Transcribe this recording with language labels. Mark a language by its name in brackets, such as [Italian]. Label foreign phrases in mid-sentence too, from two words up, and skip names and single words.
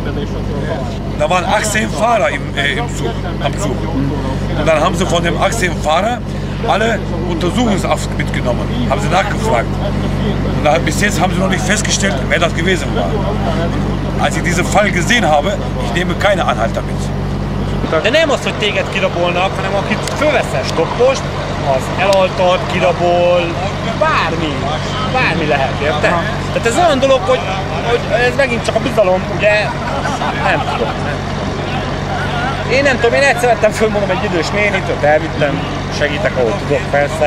[German] Da waren 18 Fahrer am Zug. Und dann haben sie von dem 18 Fahrer alle Untersuchungshaft mitgenommen, haben sie nachgefragt. Und bis jetzt haben sie noch nicht festgestellt, wer das gewesen war. Und als ich diesen Fall gesehen habe, ich nehme keine Anhalter mit. [Hungarian] De nem az, hogy téged kirabolnak, hanem akit fölveszel stoppost, az elaltat, kirabol, bármi lehet, érted? Tehát ez olyan dolog, hogy ez megint csak a bizalom, ugye, nem tudom. Én nem tudom, én egyszer vettem föl, mondom, egy idős nénit, őt elvittem, segítek, ahol tudok, persze.